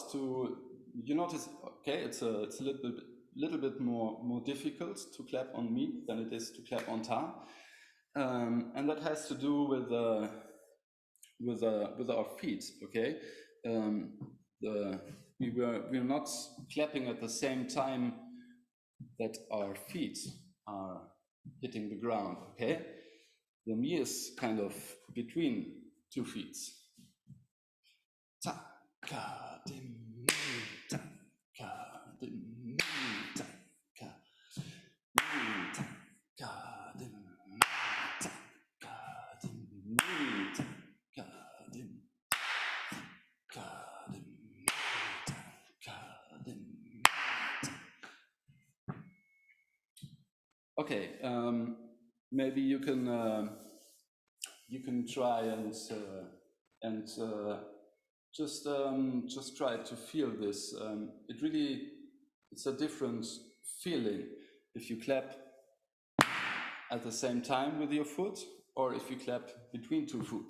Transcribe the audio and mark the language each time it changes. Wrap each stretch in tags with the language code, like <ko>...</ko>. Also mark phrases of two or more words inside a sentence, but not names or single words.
<en>to, you notice, okay, it's a little bit more difficult to clap on mi than it is to clap on ta, and that has to do with our feet. Okay, we're not clapping at the same time that our feet are hitting the ground. Okay, the mi is kind of between two feet. Ta ka dim mi, ta ka dim mi, ta ka mi, ta ka dim mi, ta ka dim mi, ta ka dim, ka dim mi, ta ka dim mi, ta. Okay, maybe you can try and just try to feel this. It's a different feeling if you clap at the same time with your foot, or if you clap between two foot.</en>